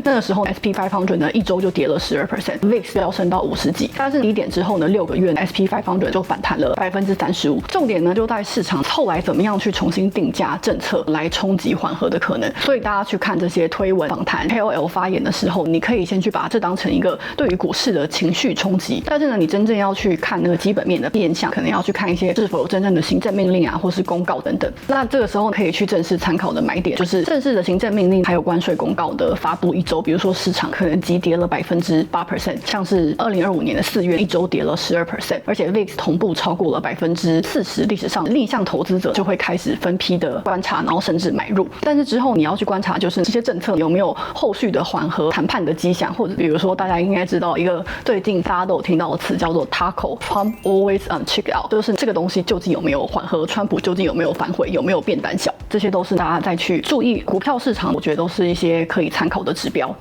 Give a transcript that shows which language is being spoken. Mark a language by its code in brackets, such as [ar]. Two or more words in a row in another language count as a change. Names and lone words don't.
[zh] 那個時候 SP500 呢一周就跌了12%，VIX 飆升到50幾。但是低點之後呢，6個月 SP500 就反彈了35%。重點呢就在市場後來怎麼樣去重新定價政策來衝擊緩和的可能。所以大家去看這些推文、訪談、KOL 發言的時候，你可以先去把這當成一個對於股市的情緒衝擊。但是呢，你真正要去看那個基本面的變項，可能要去看一些是否有真正的行政命令啊，或是公告等等。那這個時候可以去正式參考的買點，就是正式的行政命令還有關稅公告的發布一周，比如說市場可能急跌了8%，像是2025年的4月一周跌了12%，而且 VIX 同步超過了40%，歷史上逆向投資者就會開始分批的觀察，然後甚至買入。但是之後你要去觀察，就是這些政策有沒有後續的緩和談判的跡象，或者比如說大家應該知道一個最近大家都有聽到的詞叫做 TACO [en] Trump Always on Checkout， [zh] 就是這個東西究竟有沒有緩和，川普究竟有沒有反悔，有沒有變膽小，這些都是大家再去注意股票市場，我覺得都是一些可以參考的指標。